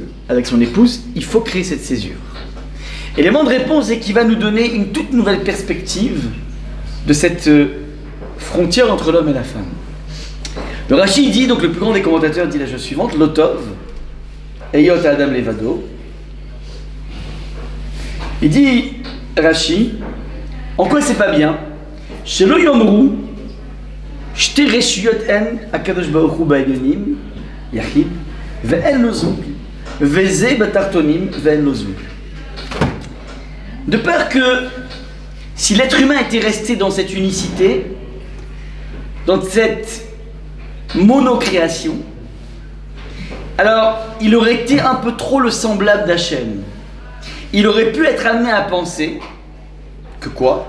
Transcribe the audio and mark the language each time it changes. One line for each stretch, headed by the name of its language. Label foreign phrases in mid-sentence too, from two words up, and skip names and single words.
French: Avec son épouse, il faut créer cette césure. L'élément de réponse est qu'il va nous donner une toute nouvelle perspective de cette frontière entre l'homme et la femme. Le Rashi dit, donc le plus grand des commentateurs dit la chose suivante,
Hebrew: לא טוב, היות האדם לבדו.
French: Il dit, Rashi, en quoi c'est pas bien?
Hebrew: שלא יאמרו, שתי רשויות הן הקדוש ברוך הוא בעליונים, יחיד, ואין לו זוג, וזה בתחתונים, ואין לו זוג.
French: De peur que, si l'être humain était resté dans cette unicité, dans cette monocréation, alors il aurait été un peu trop le semblable d'Hachem. Il aurait pu être amené à penser que quoi?